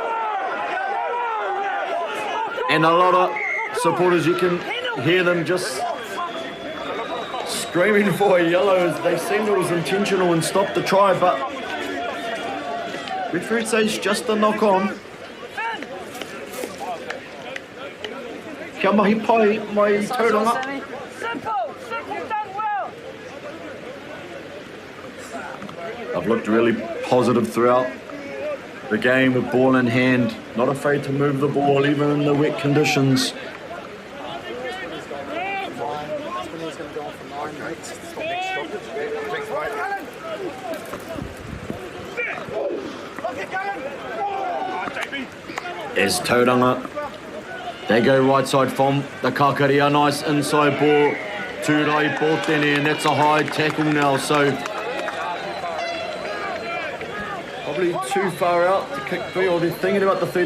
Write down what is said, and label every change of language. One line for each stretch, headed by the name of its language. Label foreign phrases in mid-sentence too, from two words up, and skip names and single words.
English: And a lot of supporters, you can hear them just screaming for a yellow as they seemed it was intentional and stopped the try, but referee says just a knock on.
Māori: Kia mahi pai mai Tauranga.
English: I've looked really positive throughout the game with ball in hand, not afraid to move the ball even in the wet conditions. As Tauranga, they go right side from the Kakaria, nice inside ball to Rai Portene, and that's a high tackle now, so probably too far out to kick three, or they're thinking about the three.